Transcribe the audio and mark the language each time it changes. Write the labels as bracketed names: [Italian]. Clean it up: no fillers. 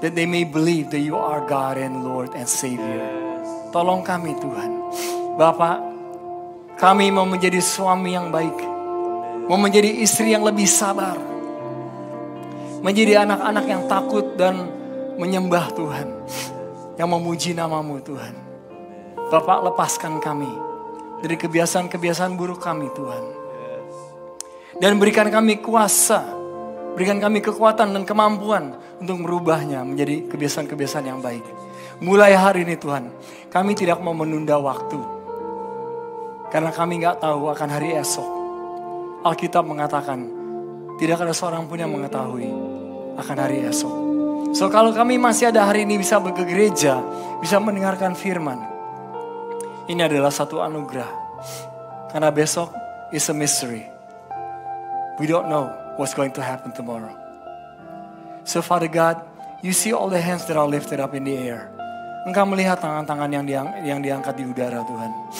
[English] That they may believe that you are God and Lord and Savior. [Indonesian] Tolong kami Tuhan. Bapak, kami mau menjadi suami yang baik. Mau menjadi istri yang lebih sabar. Menjadi anak-anak yang takut dan menyembah Tuhan. Yang memuji nama-Mu Tuhan. Bapak, lepaskan kami dari kebiasaan-kebiasaan buruk kami Tuhan. Dan berikan kami kuasa, berikan kami kekuatan dan kemampuan untuk merubahnya menjadi kebiasaan-kebiasaan yang baik. Mulai hari ini Tuhan, kami tidak mau menunda waktu. Karena kami gak tahu akan hari esok. Alkitab mengatakan, tidak ada seorang pun yang mengetahui akan hari esok. So kalau kami masih ada hari ini bisa ke gereja, bisa mendengarkan firman, ini adalah satu anugerah. Karena besok [English] is a mystery. We don't know what's going to happen tomorrow. So Father God, you see all the hands that are lifted up in the air. [Indonesian] Engkau melihat tangan-tangan yang diangkat di udara, Tuhan.